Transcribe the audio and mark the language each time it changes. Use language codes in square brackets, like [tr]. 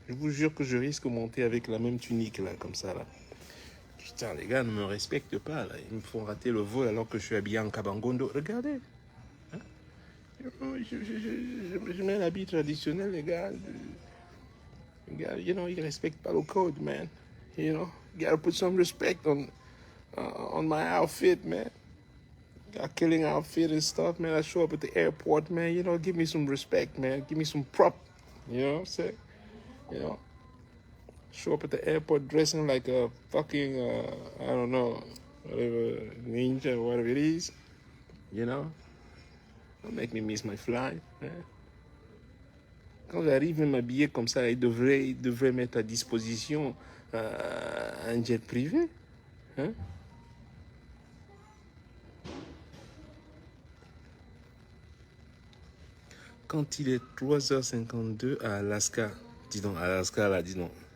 [fr] Je vous jure que je risque de monter avec la même tunique, là, comme ça, là. Putain, les gars ne me respectent pas, là. Ils me font rater le vol alors que je suis habillé en kabangondo. Regardez. Hein? Je mets l'habit traditionnel, les gars. Ils respectent pas le code, man. [en] You gotta put some respect on my outfit, man. Got killing outfit and stuff, man. I show up at the airport, man. Give me some respect, man. Give me some prop. You know what I'm saying? Show up at the airport dressing like a fucking, I don't know, whatever, ninja or whatever it is. Don't make me miss my flight, man. [fr] Quand j'arrive même habillé comme ça, il devrait mettre à disposition un jet privé. Hein? Quand il est 3h52 à Alaska, dis donc, Alaska, là, dis donc.